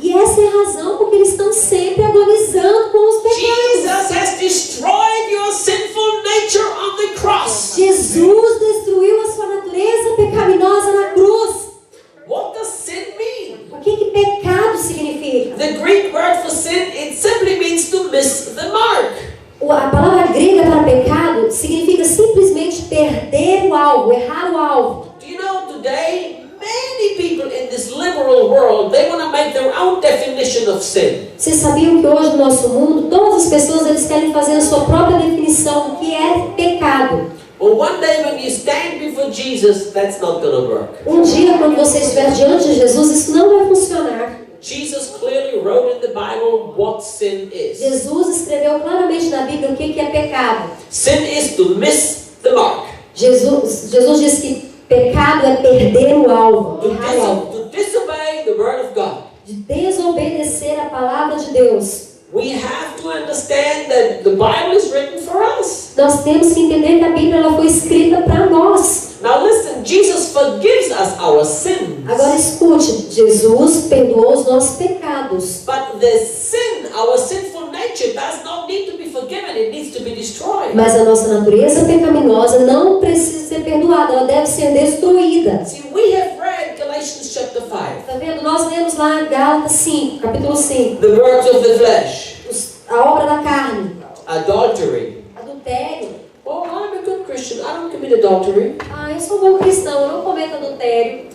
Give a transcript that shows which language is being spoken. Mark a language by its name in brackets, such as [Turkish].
[Portuguese] E essa é a razão porque eles estão sempre agonizando com os pecados. [English] Jesus has destroyed your sinful nature on the cross. [Portuguese] Jesus destruiu a sua natureza pecaminosa na cruz. [English] What does sin mean? [Portuguese] O que pecado significa? [English] The Greek word for sin, it simply means to miss the mark. [Portuguese] A palavra grega para pecado significa simplesmente perder o alvo, errar o alvo. [English] Do you know today, many people in this liberal world, they want to make their own definition of sin. [Portuguese] Vocês sabiam que hoje no nosso mundo, todas as pessoas eles querem fazer a sua própria definição do que é pecado. [English] Well, one day when you stand before Jesus, that's not going to work. [Portuguese] Um dia, quando você estiver diante de Jesus, isso não vai funcionar. [English] Jesus clearly wrote in the Bible what sin is. [Portuguese] Jesus escreveu claramente na Bíblia o que é pecado. [English] Sin is to miss the mark. [Portuguese] Jesus diz que pecado é perder o alvo, errar o alvo. [English] To disobey the word of God. [Portuguese] De desobedecer a palavra de Deus. [English] We have to understand that the Bible is written for us. [Portuguese] Nós temos que entender que a Bíblia ela foi escrita para nós. [English] Now listen, Jesus forgives us our sins. [Portuguese] Agora escute, Jesus perdoou os nossos pecados. [English] But the sin, our sinful nature, does not need to be forgiven. It needs to be destroyed. [Portuguese] Mas a nossa natureza pecaminosa não precisa ser perdoada, ela deve ser destruída. [English] See, we have read Galatians chapter 5. [Portuguese] Tá vendo? Nós lemos lá em Gálatas 5, capítulo 5. [English] The works of the flesh, [Portuguese] A obra da carne, [English] adultery. [Portuguese] adultério. [English] Oh, I'm a good Christian. I don't commit adultery. [Portuguese] Eu sou um bom cristão, eu não cometo adultério.